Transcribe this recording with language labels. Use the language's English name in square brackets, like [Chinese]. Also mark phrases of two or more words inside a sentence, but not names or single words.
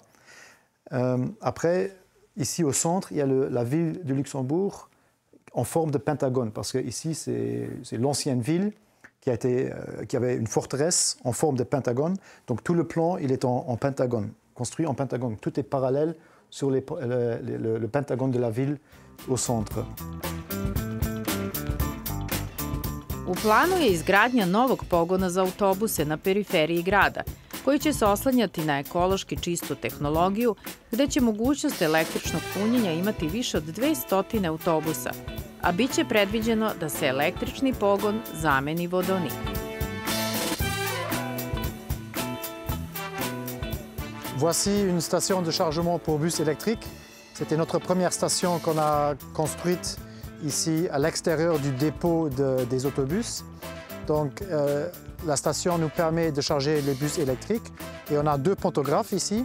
[French] Après, ici au centre, il y a la ville de Luxembourg en forme de pentagone, parce que ici, c'est l'ancienne ville qui avait une forteresse en forme de pentagone. Donc tout le plan, il est en pentagone, construit en pentagone. Tout est parallèle sur le pentagone de la ville au centre. [Serbian] U planu je izgradnja novog pogona za autobuse na periferiji grada, koji će se oslanjati na ekološki čistu tehnologiju, gde će mogućnost električnog punjenja imati više od 200 autobusa, a bit će predviđeno da se električni pogon zameni vodonikom. [French] Voici une station de chargement pour bus électriques. C'était notre première station qu'on a construite ici à l'extérieur du dépôt des autobus. Donc la station nous permet de charger les bus électriques et on a 2 pantographes ici.